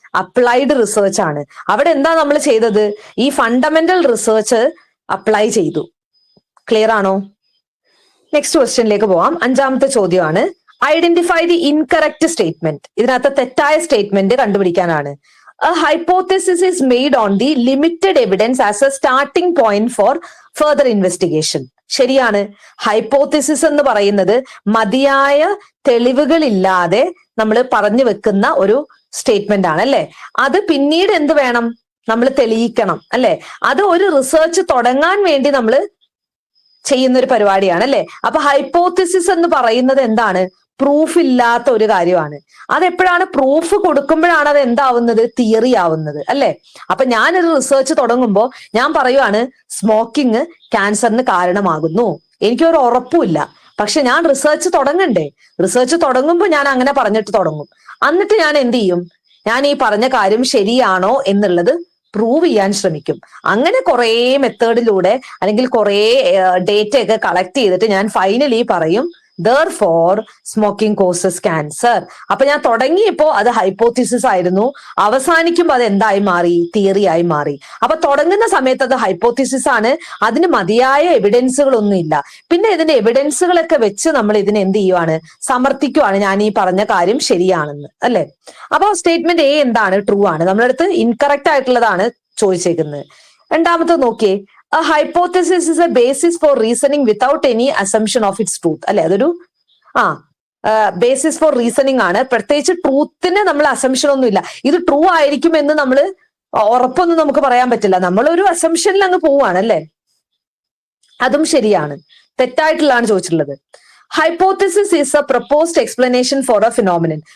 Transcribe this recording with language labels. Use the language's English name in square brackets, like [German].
[Malayalam] Applied research ആണ്. അവിടെ എന്താ നമ്മൾ ചെയ്തത്? ഈ ഫണ്ടമെന്റൽ റിസർച്ച് അപ്ലൈ ചെയ്തു. ക്ലിയർ ആണോ? നെക്സ്റ്റ് ക്വസ്റ്റ്യനിലേക്ക് പോവാം. 5ാമത്തെ ചോദ്യമാണ് [English] Identify the incorrect statement. [Malayalam] ഇതിനകത്ത് തെറ്റായ statement കണ്ടുപിടിക്കാനാണ്. [English] A hypothesis is made on the limited evidence as a starting point for further investigation. [Malayalam] ശരിയാണ്. ഹൈപ്പോത്തിസിസ് എന്ന് പറയുന്നത് മതിയായ തെളിവുകളില്ലാതെ നമ്മൾ പറഞ്ഞു വെക്കുന്ന ഒരു സ്റ്റേറ്റ്മെന്റ് ആണ് അല്ലെ. അത് പിന്നീട് എന്ത് വേണം? നമ്മൾ തെളിയിക്കണം അല്ലെ. അത് ഒരു റിസർച്ച് തുടങ്ങാൻ വേണ്ടി നമ്മൾ ചെയ്യുന്ന ഒരു പരിപാടിയാണ് അല്ലെ. അപ്പൊ ഹൈപ്പോത്തിസിസ് എന്ന് പറയുന്നത് എന്താണ്? പ്രൂഫ് ഇല്ലാത്ത ഒരു കാര്യമാണ്. അതെപ്പോഴാണ്? പ്രൂഫ് കൊടുക്കുമ്പോഴാണ് അത് എന്താവുന്നത്? തിയറി ആവുന്നത് അല്ലെ. അപ്പൊ ഞാനൊരു റിസർച്ച് തുടങ്ങുമ്പോൾ ഞാൻ പറയുവാണ് സ്മോക്കിംഗ് ക്യാൻസറിന് കാരണമാകുന്നു. എനിക്കൊരു ഉറപ്പുമില്ല, പക്ഷെ ഞാൻ റിസർച്ച് തുടങ്ങണ്ടേ? റിസർച്ച് തുടങ്ങുമ്പോൾ ഞാൻ അങ്ങനെ പറഞ്ഞിട്ട് തുടങ്ങും. എന്നിട്ട് ഞാൻ എന്ത് ചെയ്യും? ഞാൻ ഈ പറഞ്ഞ കാര്യം ശരിയാണോ എന്നുള്ളത് പ്രൂവ് ചെയ്യാൻ ശ്രമിക്കും. അങ്ങനെ കുറെ മെത്തേഡിലൂടെ അല്ലെങ്കിൽ കുറെ ഡേറ്റ ഒക്കെ കളക്ട് ചെയ്തിട്ട് ഞാൻ ഫൈനലി പറയും [English] therefore smoking causes cancer. [Malayalam] അപ്പൊ ഞാൻ തുടങ്ങിയപ്പോ അത് ഹൈപ്പോത്തിസിസ് ആയിരുന്നു, അവസാനിക്കുമ്പോൾ അത് എന്തായി മാറി? തിയറി ആയി മാറി. അപ്പൊ തുടങ്ങുന്ന സമയത്ത് അത് ഹൈപ്പോത്തിസിസ് ആണ്, അതിന് മതിയായ എവിഡൻസുകളൊന്നും ഇല്ല. പിന്നെ ഇതിന്റെ എവിഡൻസുകളൊക്കെ വെച്ച് നമ്മൾ ഇതിനെ എന്ത് ചെയ്യുവാണ്? സമർത്ഥിക്കുവാണ് ഞാൻ ഈ പറഞ്ഞ കാര്യം ശരിയാണെന്ന്, അല്ലെ? അപ്പൊ സ്റ്റേറ്റ്മെന്റ് എ എന്താണ്? ട്രൂ ആണ്. നമ്മളടുത്ത് ഇൻകറക്റ്റ് ആയിട്ടുള്ളതാണ് ചോദിച്ചേക്കുന്നത്. രണ്ടാമത്തെ നോക്കിയേ, [English] a hypothesis is a basis for reasoning without any assumption of its truth. [Malayalam] അല്ലെ, അതൊരു ബേസിസ് ഫോർ റീസണിങ് ആണ്. പ്രത്യേകിച്ച് ട്രൂത്തിന് നമ്മൾ അസംഷൻ ഒന്നും ഇല്ല. ഇത് ട്രൂ ആയിരിക്കും എന്ന് നമ്മൾ ഉറപ്പൊന്നും നമുക്ക് പറയാൻ പറ്റില്ല. നമ്മൾ ഒരു അസംഷനിൽ അങ്ങ് പോവാണ്, അല്ലെ? അതും ശരിയാണ്. തെറ്റായിട്ടുള്ളതാണ് ചോദിച്ചിട്ടുള്ളത്. [English] Hypothesis is a proposed explanation for a phenomenon.